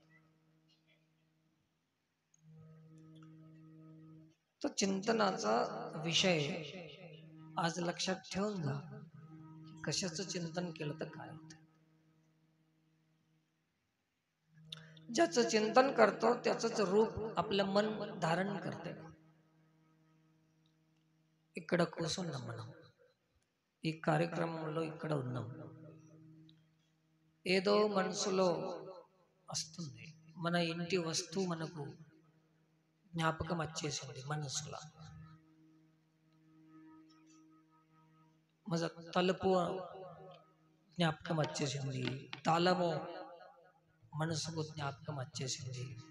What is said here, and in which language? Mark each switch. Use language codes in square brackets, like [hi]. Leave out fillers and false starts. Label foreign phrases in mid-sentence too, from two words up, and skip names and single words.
[mr] तो चिंतनाचा विषय आज लक्षात ठेवून जा. कशाचं चिंतन केलं तर काय होतं? ज्याचं चिंतन करतो त्याचंच रूप आपलं मन धारण करते. इकडं कोसून [te] మనం ఈ కార్యక్రమంలో ఇక్కడ ఉన్నాం. ఏదో మనసులో వస్తుంది, మన ఇంటి వస్తువు మనకు జ్ఞాపకం వచ్చేసింది మనసులో. మన తలుపు జ్ఞాపకం వచ్చేసింది, తాళము మనసుకు జ్ఞాపకం వచ్చేసింది.